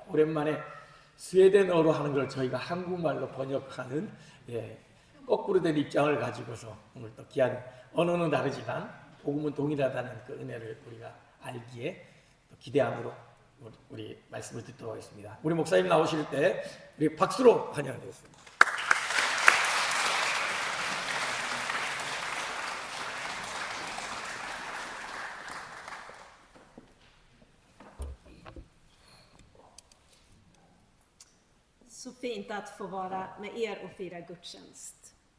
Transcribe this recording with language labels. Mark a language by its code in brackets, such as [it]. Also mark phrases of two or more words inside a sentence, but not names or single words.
[ko] 오랜만에 스웨덴어로 하는 걸 저희가 한국말로 번역하는 거꾸로 된 입장을 가지고서 오늘 또 귀한 언어는 다르지만 복음은 동일하다는 그 은혜를 우리가 알기에 또 기대함으로 우리 말씀을 듣도록 하겠습니다. 우리 목사님 나오실 때 우리 박수로 환영하겠습니다. [sv] Så fint att få vara med er och fira gudstjänst.